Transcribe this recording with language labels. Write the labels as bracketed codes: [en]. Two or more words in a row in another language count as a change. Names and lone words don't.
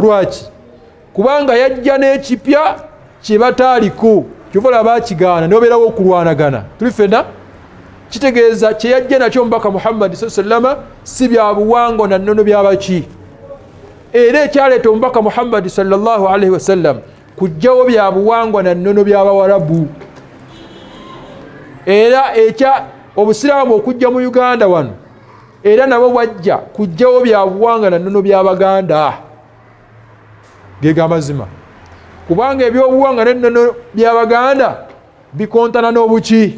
[lg] Lwaki? Kubanga yajja n'ekipya kye bataaliko. Kyova olaba bakigaana ne babeerawo okulwanagana. Tuli ffenna kitegeeza kyeyajja nakyo omubaka Muhammad sallama si bya buwangwa na nnono byabaki. Era ekyaleeta omubaka Muhammad [ar] sallallahu alaihi wasallam [lg] kujjawo bya buwangwa na nnono by'Abawarabu. Era ekya obusiraamu okujja mu Uganda wano era nabo bwajja kujjawo bya buwangwa na nnono by'Abaganda. Gega amazima. Kubanga ebyobuwangwa n'ennono by'Abaganda bikontana n'obuki.